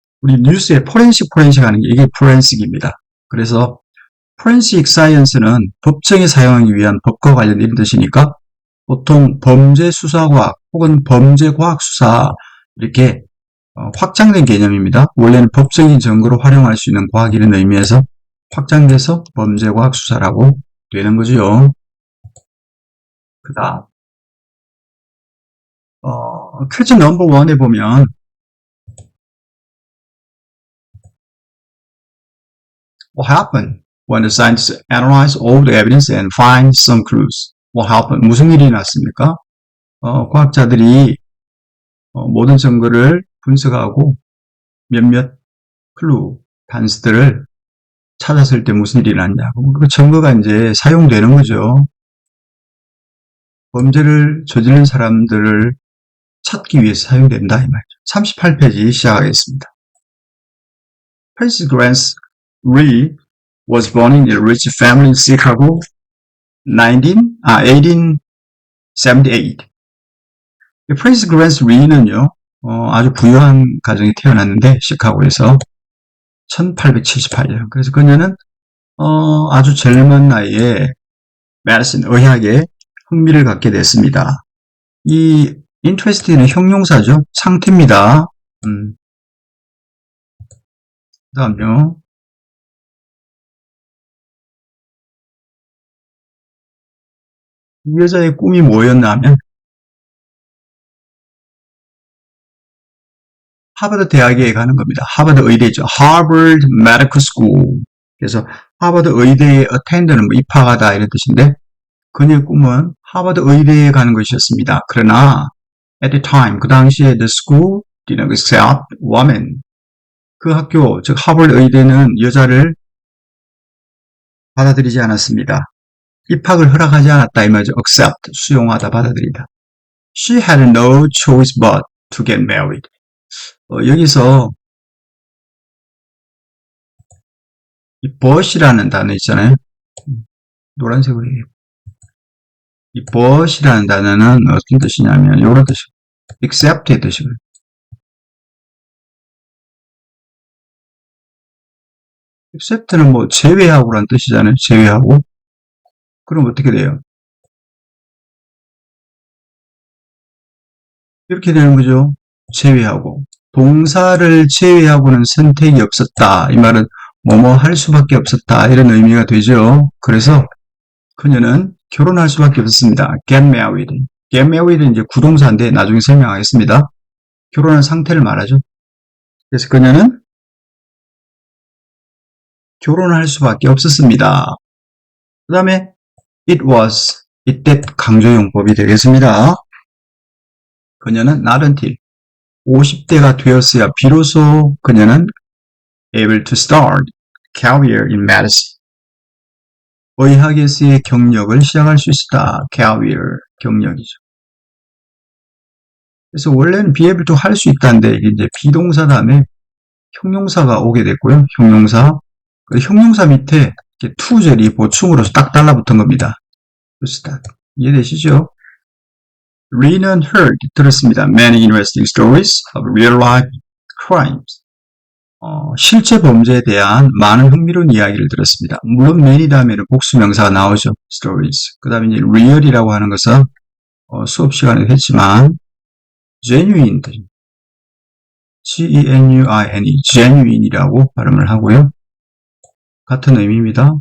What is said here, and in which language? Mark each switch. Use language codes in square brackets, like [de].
[ko] 우리 뉴스에 forensic 하는 게 이게 forensic입니다. 그래서 forensic science는 법정에 사용하기 위한 법과 관련된 이런 뜻이니까 보통 범죄 수사과학 혹은 범죄 과학 수사 이렇게 확장된 개념입니다. 원래는 법적인 증거로 활용할 수 있는 과학 이런 의미에서 확장돼서 범죄 과학 수사라고 되는 거죠. 그 다음 퀴즈 넘버 1에 보면 [en] What happened when the scientists analyze all the evidence and find some clues? What happened? [ko] 무슨 일이 났습니까? 과학자들이 모든 증거를 분석하고 몇몇 클루, 단서들을 찾았을 때 무슨 일이 났냐고. 그 증거가 이제 사용되는 거죠. 범죄를 저지른 사람들을 찾기 위해서 사용된다 이 말이죠. 38페이지 시작하겠습니다. [en] Francis Grant Lee was born in a rich family in Chicago 1878. [ko] 프랜시스 그랜스 리는요, 아주 부유한 가정에 태어났는데, 시카고에서 1878년. 그래서 그녀는, 아주 젊은 나이에 메디신, 의학에 흥미를 갖게 됐습니다. 이 interest는 형용사죠. 상태입니다. 그 다음요. 이 여자의 꿈이 뭐였냐면 하버드 대학에 가는 겁니다. 하버드 의대죠. [en] Harvard Medical School. [ko] 그래서 하버드 의대에 attend는 뭐 입학하다 이런 뜻인데 그녀의 꿈은 하버드 의대에 가는 것이었습니다. 그러나 [en] at the time [ko] 그 당시에 [en] the school didn't accept women. [ko] 그 학교 즉 하버드 의대는 여자를 받아들이지 않았습니다. 입학을 허락하지 않았다 이 말이죠. accept 수용하다 받아들이다. [en] She had no choice but to get married. [ko] 여기서 이 but이라는 단어 있잖아요. 노란색으로 해요. 이 but이라는 단어는 어떤 뜻이냐면 이런 뜻이에요. accept의 뜻이에요. accept는 뭐 제외하고라는 뜻이잖아요. 제외하고. 그럼 어떻게 돼요? 이렇게 되는 거죠. 제외하고. 동사를 제외하고는 선택이 없었다. 이 말은 뭐뭐 할 수밖에 없었다. 이런 의미가 되죠. 그래서 그녀는 결혼할 수밖에 없었습니다. [en] get married. [ko] get married는 이제 구동사인데 나중에 설명하겠습니다. 결혼한 상태를 말하죠. 그래서 그녀는 결혼할 수밖에 없었습니다. 그 다음에 [en] it was, [ko] 이때 강조용법이 되겠습니다. 그녀는 [en] not until [ko] 50대가 되었어야 비로소 그녀는 [en] able to start career in medicine. [ko] 의학에서의 경력을 시작할 수 있었다. career, 경력이죠. 그래서 원래는 [en] be able to [ko] 할 수 있다는데 이게 이제 비동사 다음에 형용사가 오게 됐고요. 형용사. 형용사 밑에 to절이 보충으로서 딱 달라붙은 겁니다. 이해되시죠? Lee는 heard, 들었습니다. [en] Many interesting stories of real-life crimes. [ko] 실제 범죄에 대한 많은 흥미로운 이야기를 들었습니다. 물론 many 다음에는 복수명사가 나오죠. [en] stories. [ko] 그 다음에 이제 real이라고 하는 것은 수업 시간에 했지만 genuine, G-E-N-U-I-N-E, genuine이라고 발음을 하고요. 같은 의미입니다.